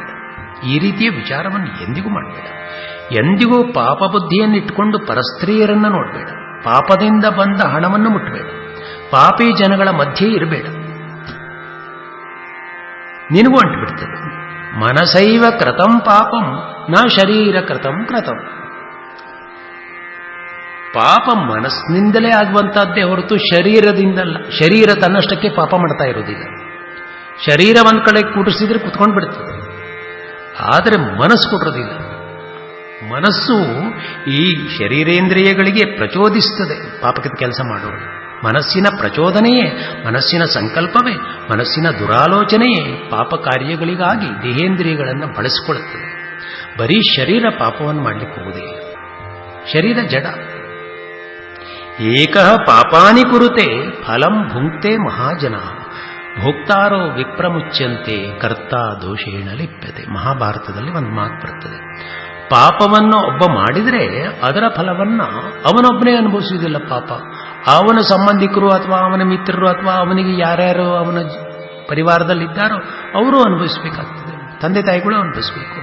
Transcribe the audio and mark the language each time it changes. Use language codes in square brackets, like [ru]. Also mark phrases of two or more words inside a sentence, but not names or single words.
[kn] ಈ ರೀತಿಯ ವಿಚಾರವನ್ನು ಎಂದಿಗೂ ಮಾಡಬೇಡ. ಎಂದಿಗೂ ಪಾಪ ಬುದ್ಧಿಯನ್ನು ಇಟ್ಟುಕೊಂಡು ಪರಸ್ತ್ರೀಯರನ್ನು ನೋಡಬೇಡ. ಪಾಪದಿಂದ ಬಂದ ಹಣವನ್ನು ಮುಟ್ಟಬೇಡ. ಪಾಪಿ ಜನಗಳ ಮಧ್ಯೆ ಇರಬೇಡ, ನಿನಗೂ ಅಂಟುಬಿಡ್ತದೆ. [sa] ಮನಸೈವ ಕೃತಂ ಪಾಪಂ ನ ಶರೀರ ಕೃತಂ. [kn] ಪಾಪ ಮನಸ್ಸಿನಿಂದಲೇ ಆಗುವಂತಹದ್ದೇ ಹೊರತು ಶರೀರದಿಂದಲ್ಲ. ಶರೀರ ತನ್ನಷ್ಟಕ್ಕೆ ಪಾಪ ಮಾಡ್ತಾ ಇರೋದಿಲ್ಲ. ಶರೀರ ಒಂದ್ ಕಡೆ ಕೂಡಿಸಿದ್ರೆ ಕುತ್ಕೊಂಡು ಬಿಡ್ತದೆ, ಆದರೆ ಮನಸ್ಸು ಕೊಟ್ಟಿರೋದಿಲ್ಲ. ಮನಸ್ಸು ಈ ಶರೀರೇಂದ್ರಿಯಗಳಿಗೆ ಪ್ರಚೋದಿಸ್ತದೆ ಪಾಪಕ್ಕೆ ಕೆಲಸ ಮಾಡೋರು. ಮನಸ್ಸಿನ ಪ್ರಚೋದನೆಯೇ, ಮನಸ್ಸಿನ ಸಂಕಲ್ಪವೇ, ಮನಸ್ಸಿನ ದುರಾಲೋಚನೆಯೇ ಪಾಪ ಕಾರ್ಯಗಳಿಗಾಗಿ ದೇಹೇಂದ್ರಿಯಗಳನ್ನು ಬಳಸಿಕೊಳ್ಳುತ್ತದೆ. ಬರೀ ಶರೀರ ಪಾಪವನ್ನು ಮಾಡಲಿಕ್ಕೆ ಹೋಗುವುದಿಲ್ಲ. ಶರೀರ ಜಡ. [sa] ಏಕಃ ಪಾಪಾನಿ ಕುರುತೆ ಫಲಂ ಭುಂಕ್ತೆ ಮಹಾಜನ ಭೋಕ್ತಾರೋ ವಿಪ್ರಮುಚ್ಯಂತೆ ಕರ್ತಾ ದೋಷೇಣ ಲಿಪ್ಯತೆ. [kn] ಮಹಾಭಾರತದಲ್ಲಿ ಒಂದು ಮಾತು ಬರ್ತದೆ, ಪಾಪವನ್ನು ಒಬ್ಬ ಮಾಡಿದರೆ ಅದರ ಫಲವನ್ನ ಅವನೊಬ್ಬನೇ ಅನುಭವಿಸುವುದಿಲ್ಲ. ಪಾಪ ಅವನ ಸಂಬಂಧಿಕರು ಅಥವಾ ಅವನ ಮಿತ್ರರು ಅಥವಾ ಅವನಿಗೆ ಯಾರ್ಯಾರು ಅವನ ಪರಿವಾರದಲ್ಲಿದ್ದಾರೋ ಅವರು ಅನುಭವಿಸಬೇಕಾಗ್ತದೆ, ತಂದೆ ತಾಯಿಗಳು ಅನುಭವಿಸಬೇಕು.